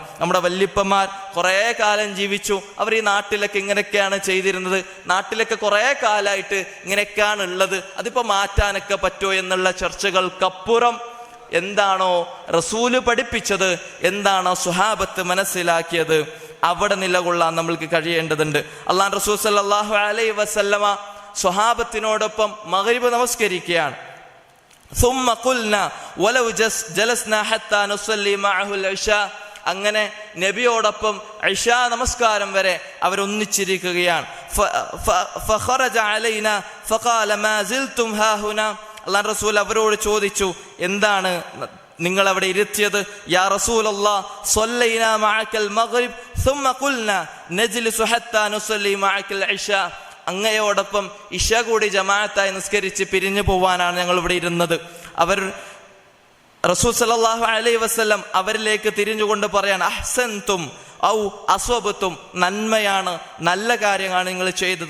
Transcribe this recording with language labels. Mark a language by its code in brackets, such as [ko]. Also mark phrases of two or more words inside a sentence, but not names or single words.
[ml] നമ്മുടെ വല്യപ്പന്മാർ കുറേ കാലം ജീവിച്ചു. അവർ ഈ നാട്ടിലൊക്കെ ഇങ്ങനെയൊക്കെയാണ് ചെയ്തിരുന്നത്, നാട്ടിലൊക്കെ കുറേ കാലമായിട്ട് ഇങ്ങനെയൊക്കെയാണ് ഉള്ളത്, അതിപ്പോൾ മാറ്റാനൊക്കെ പറ്റുമോ എന്നുള്ള ചർച്ചകൾക്കപ്പുറം എന്താണോ റസൂല് പഠിപ്പിച്ചത്, എന്താണോ സ്വഹാബത്ത് മനസ്സിലാക്കിയത്, അവിടെ നിലകൊള്ളാൻ നമ്മൾക്ക് കഴിയേണ്ടതുണ്ട്. അല്ലാഹു റസൂൽ [ar] صلى الله عليه وسلم [ml] സ്വഹാബത്തിനോടൊപ്പം മഗ്രിബ് നമസ്കരിക്കുകയാണ്. [ar] ثم قلنا ولو جلسنا حتى نصلي معه العشاء. [ml] അങ്ങനെ നബിയോടൊപ്പം ഇശാ നമസ്കാരം വരെ അവരൊന്നിച്ചിരിക്കുകയാണ്. [ar] فخرج علينا فقال ما زلتم ها هنا. [ml] അല്ലാഹു റസൂൽ അവരോട് ചോദിച്ചു, എന്താണ് നിങ്ങൾ അവിടെ ഇരുത്തിയത്? [ar] يا رسول الله صلينا معك المغرب ثم قلنا نجلس حتى نصلي معك العشاء. [ml] അങ്ങയോടൊപ്പം ഇശ കൂടി ജമാഅത്തായി നിസ്കരിച്ച് പിരിഞ്ഞു പോവാനാണ് ഞങ്ങൾ ഇവിടെ ഇരുന്നത്. അവർ റസൂൽ [ar] صلى الله عليه وسلم [ml] അവരിലേക്ക് തിരിഞ്ഞുകൊണ്ട് പറയാണ്, [ar] أحسنتم أو أصبتم, [ml] നന്മയാണ്, നല്ല കാര്യമാണ് നിങ്ങൾ ചെയ്തത്.